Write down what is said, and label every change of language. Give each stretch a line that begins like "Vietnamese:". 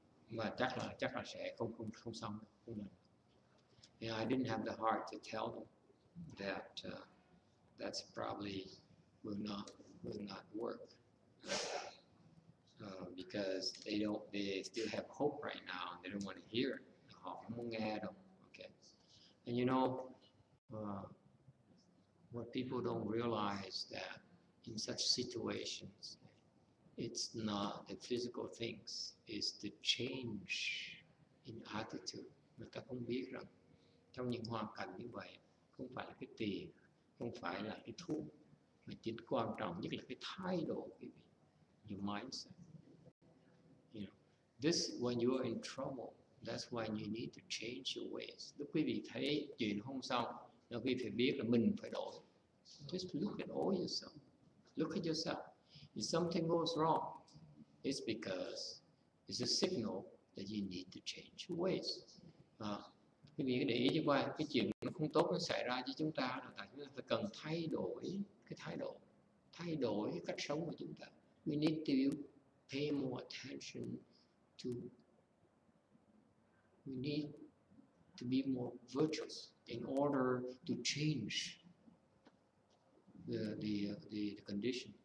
Vietnamese: Mà chắc là sẽ không xong, không làm.
English: And I didn't have the heart to tell them that that's probably will not work. Because they still have hope right now and they don't want to hear it.
Vietnamese: Họ không muốn nghe đâu.
English: Okay. And you know, what people don't realize that in such situations, it's not the physical things, it's the change in attitude.
Vietnamese: Người ta không biết rằng trong những hoàn cảnh như vậy, không phải là cái tiền, không phải là cái thuốc, mà chính quan trọng nhất là cái thái độ,
English: your mindset. You know, this when you are in trouble, that's when you need to change your ways.
Vietnamese: Lúc quý vị thấy chuyện không xong, quý vị phải biết là mình phải đổi.
English: Just look at all yourself. Look at yourself. If something goes wrong, it's because it's a signal that you need to change your ways.
Vietnamese: Quý vị để ý cho qua cái chuyện nó không tốt nó xảy ra với chúng ta là tại chúng ta phải cần thay đổi cái thái độ, thay đổi cái cách sống của chúng ta.
English: We need to pay more attention to. We need to be more virtuous in order to change the condition.